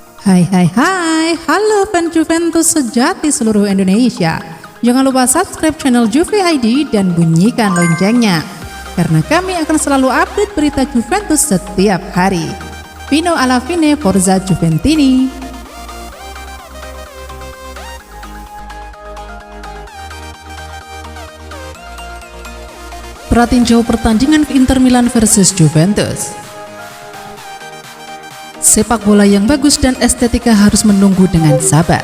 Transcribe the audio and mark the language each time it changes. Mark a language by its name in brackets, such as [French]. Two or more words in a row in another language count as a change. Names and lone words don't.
[Indonesian] Hai, halo fans Juventus sejati seluruh Indonesia. Jangan lupa [English] subscribe channel [Indonesian] Juve ID dan bunyikan loncengnya, karena kami akan selalu update berita Juventus setiap hari. [Italian] Fino alla fine, Forza Juventini. [Indonesian] Pratinjau pertandingan Inter Milan versus Juventus. Sepak bola yang bagus dan estetika harus menunggu dengan sabar.